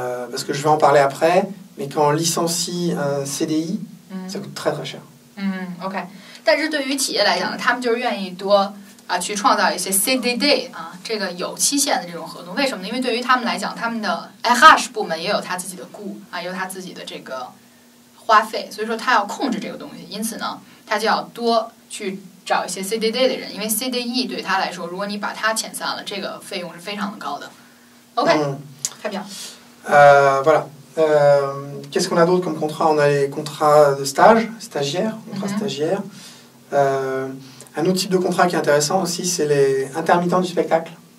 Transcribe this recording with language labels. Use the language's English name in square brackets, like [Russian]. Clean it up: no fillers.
[French] Parce que je vais en parler après, mais quand on licencie un CDI, ça coûte très très cher. [Chinese] OK， 但是对于企业来讲呢，他们就是愿意多去创造一些 CDD 这个有期限的这种合同。为什么呢？因为对于他们来讲，他们的 RH 部门也有他自己的也有他自己的这个花费，所以说他要控制这个东西，因此呢，他就要多去找一些 CDD 的人，因为 CDI 对他来说，如果你把它遣散了，这个费用是非常的高的。 [French] OK， très bien. Voilà. Qu'est-ce qu'on a d'autre comme contrat? On a les contrats de stage, stagiaires, contrats stagiaires. Un autre type de contrat qui est intéressant aussi, c'est les intermittents du spectacle.